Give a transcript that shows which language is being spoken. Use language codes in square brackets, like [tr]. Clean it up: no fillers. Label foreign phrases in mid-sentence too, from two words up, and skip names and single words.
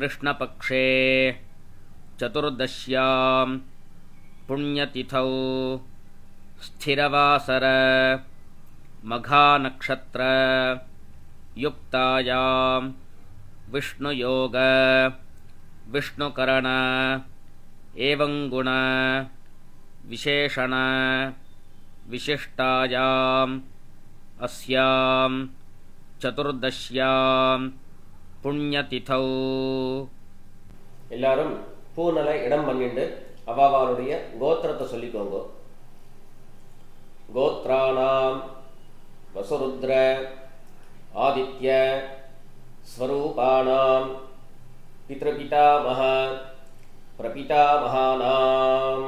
[sa] कृष्णपक्षे चतुर्दश्यां पुण्यतिथौ स्थिरवासर मघानक्षत्र युक्तायां विष्णुयोग विष्णुकरण एवं गुण विशेषण विशिष्टायाम् अस्यां चतुर्दश्यां पुण्यतिथौ [ta] எல்லாரும் பூனலை இடம் பண்ணிட்டு அவாவாளுடைய கோத்திரத்தை சொல்லிக்கோங்க. [sa] गोत्राणां वसुरुद्र आदित्य स्वरूपाणां पितृपितामह प्रपितामहानाम्.